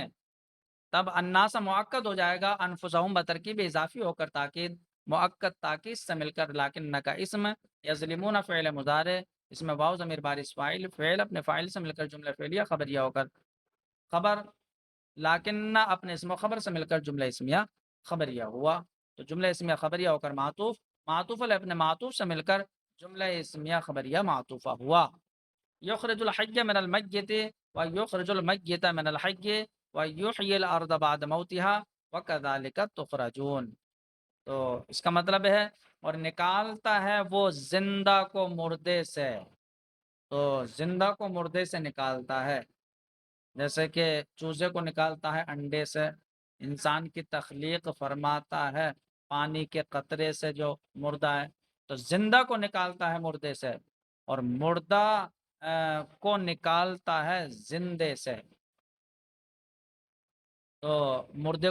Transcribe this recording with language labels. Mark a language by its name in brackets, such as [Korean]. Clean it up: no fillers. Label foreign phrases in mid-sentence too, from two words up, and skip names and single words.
[Urdu] تب الناس مؤکد ہو جائے گا، انفسہم بترکیب اضافی ہو کر تاکید، مؤکد تاکید سے مل کر لاکن کا اسم، یظلمون فعل مضارع، اس میں واو ضمیر بارش فاعل، فعل اپنے فاعل سے مل کر جملہ فعلیہ خبریہ ہو کر خبر، لاکن اپنے اسم و خبر سے مل کر جملہ اسمیہ خبریہ ہوا، تو جملہ اسمیہ خبریہ ہو کر معطوف، معطوف علیہ اپنے معطوف سے مل کر جملہ اسمیہ خبریہ معطوفہ ہوا۔ [Arabic] یخرج الحی من المیت و یخرج المیت من الحی و یحیی الارض بعد موتها وکذالک تخرجون، [Urdu] تو اس کا مطلب ہے اور نکالتا ہے وہ زندہ کو مردے سے، تو زندہ کو مردے سے نکالتا ہے، جیسے کہ چوزے کو نکالتا ہے انڈے سے، انسان کی تخلیق فرماتا ہے پانی کے قطرے سے جو مردہ ہے، تو زندہ کو نکالتا ہے مردے سے اور مردہ کو نکالتا ہے زندے سے، تو مردے